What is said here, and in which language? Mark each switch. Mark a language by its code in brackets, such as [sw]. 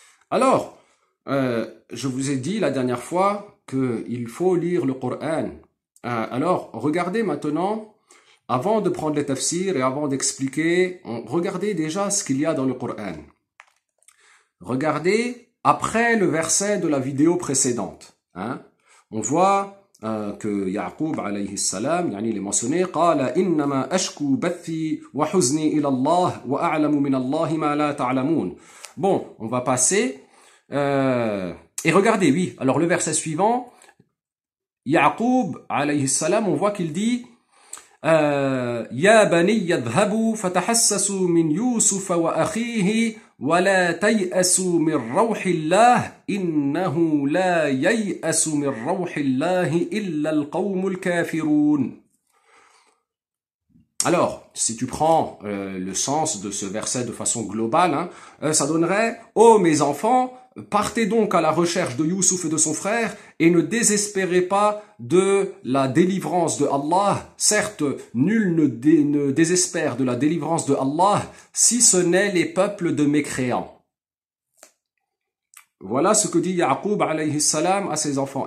[fr] Alors, je vous ai dit la dernière fois qu'il faut lire le Coran. Alors, regardez maintenant, avant de prendre les tafsirs et avant d'expliquer, regardez déjà ce qu'il y a dans le Coran. Regardez après le verset de la vidéo précédente. On voit que Yaqub alayhi salam, il est mentionné, [ar] قال إنما أشكو بثي وحزني إلى الله وأعلم من الله ما لا تعلمون. [fr] Bon, on va passer. Et regardez, oui, alors le verset suivant, Yaqub, alayhi salam, on voit qu'il dit [ar] Ya bani yadhabu fatahassasu min Yusuf wa akhihi ولا تيأسوا من روح الله إنه لا ييأس من روح الله إلا القوم الكافرون. [fr] Alors, si tu prends le sens de ce verset de façon globale, ça donnerait « Oh mes enfants, partez donc à la recherche de Youssouf et de son frère et ne désespérez pas de la délivrance de Allah. Certes, nul ne désespère de la délivrance de Allah si ce n'est les peuples de mécréants. » Voilà ce que dit Ya'qub alayhi salam à ses enfants.